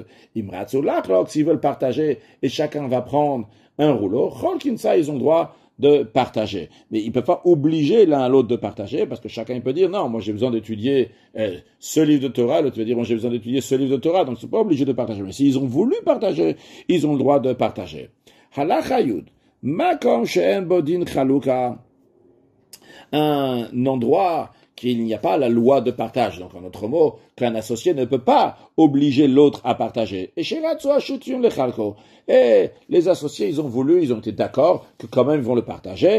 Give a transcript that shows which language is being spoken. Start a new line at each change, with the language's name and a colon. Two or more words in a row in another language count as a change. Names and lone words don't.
French: S'ils veulent partager et chacun va prendre un rouleau, ils ont le droit de partager. Mais ils ne peuvent pas obliger l'un à l'autre de partager, parce que chacun peut dire, non, moi j'ai besoin d'étudier ce livre de Torah, l'autre va dire, moi j'ai besoin d'étudier ce livre de Torah, donc ils ne sont pas obligés de partager. Mais s'ils ont voulu partager, ils ont le droit de partager. Halachayud.
Hebrew: מקום שאין בו דין חלוקה,
French: un endroit qu'il n'y a pas la loi de partage. Donc, en d'autres mots, qu'un associé ne peut pas obliger l'autre à partager. Et les associés, ils ont été d'accord que quand même ils vont le partager.